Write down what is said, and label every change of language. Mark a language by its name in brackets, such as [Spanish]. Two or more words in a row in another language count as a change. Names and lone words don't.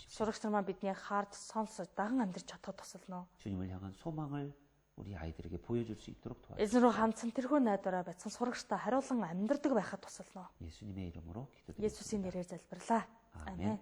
[Mongolian] сурагч нар маань биднийг харж сонсож даган амьдрч чадхад тусалнаа. [Korean] 주님을 향한 소망을 우리 아이들에게 보여줄 수 있도록 도와주세요. [Mongolian] Эзэн рүү хандсан тэрхүү найдвараа бяцхан сурагчтай хариулан амьдрдаг байхад тусална. [Korean] 예수님의 이름으로 기도드립니다. [Mongolian] Есүсийн нэрээр залбирлаа. [Korean] 아멘.